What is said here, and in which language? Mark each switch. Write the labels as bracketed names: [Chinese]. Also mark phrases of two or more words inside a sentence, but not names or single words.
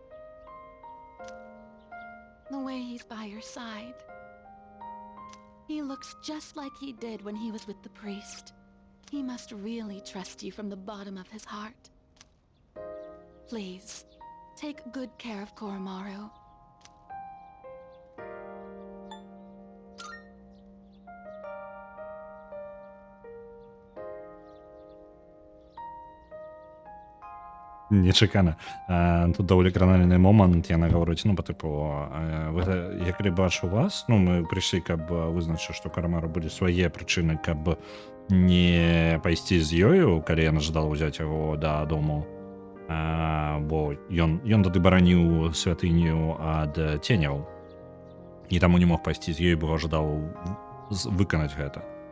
[English] The way he's by your side. He looks just like he did when he was with the priest. He must really trust you from the bottom of his heart. Please, take good care of Koromaru. [Belarusian] Нечакана. Тут даволі кранальны момант, яна гаворыць, ну, па тыпу, я калі бачу вас, ну, мы прыйшлі, каб вызначыць, што Карамару былі свае прычыны, каб не пайсці з ёю, калі яна жадала ўзяць яго дадому, бо ён тады бараніў святыню ад ценяў, і таму не мог пайсці з ёй, бо жадаў выканаць гэта.